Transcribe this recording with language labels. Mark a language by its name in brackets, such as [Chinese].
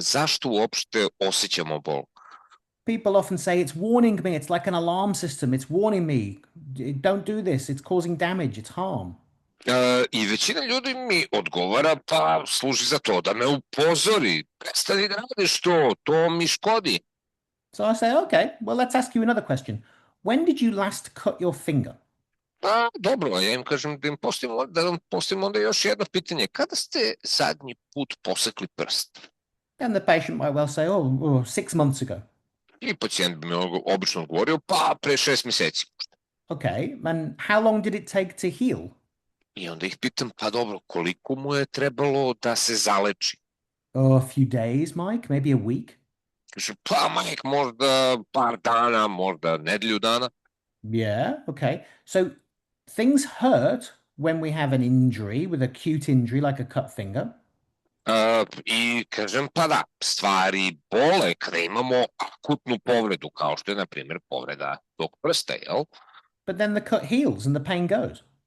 [Serbian] Zašto uopšte osjećamo bol? [English] People often say it's warning me, it's like an alarm system, it's warning me, don't do this, it's causing damage, it's harm. [Serbian] I većina ljudi mi odgovara, pa služi za to da me upozori, prestani da radiš to mi škodi. [English] So I say, okay, well, let's ask you another question. When did you last cut your finger? [Serbian] Pa dobro, ja im kažem da vam postavimo onda još jedno pitanje. Kada ste zadnji put posekli prst? [English] And the patient might well say, 6 months ago. [Serbian] I pacijent bi mi obično odgovorio, pa pre 6 mjeseci. [English] Okay, and how long did it take to heal? [Serbian] I onda ih pitam, pa dobro, koliko mu je trebalo da se zaleči? [English] A few days, Mike, maybe a week. [Serbian] Kaže, pa Mike, možda par dana, možda nedelju dana. [English] Yeah, okay. So things hurt when we have an injury, with acute injury like a cut finger. [Serbian] I kažem, pa da, stvari bole kada imamo akutnu povredu, kao što je, na primjer, povreda tog prsta, jel? [English] But then the cut heals and the pain goes.